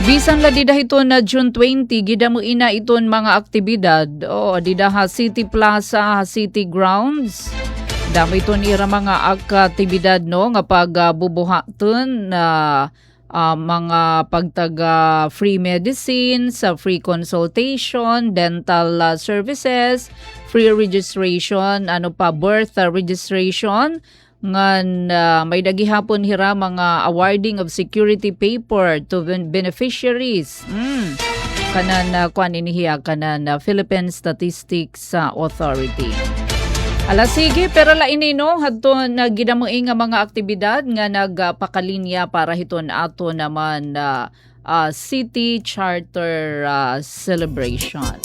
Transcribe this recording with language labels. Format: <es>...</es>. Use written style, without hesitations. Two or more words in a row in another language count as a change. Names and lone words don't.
<war>Bisan la dida hiton na June 20 gida mo ina iton mga aktibidad. Dida ha City Plaza, ha City Grounds. Damo iton ira mga aktibidad nga pagbubuhaton mga pagtaga</war> <en>free medicines, free consultation, dental services, free registration, birth registration,</en> <war>ngan may dagihapon hira mga</war> <en>awarding of security paper to beneficiaries.</en> <war>kanan kuan inihiya kanan Philippine Statistics Authority. Ala sige, pero laini no hadto na ginamuing nga mga aktibidad nga nagpakalinya para hiton ato naman City Charter celebration.</war>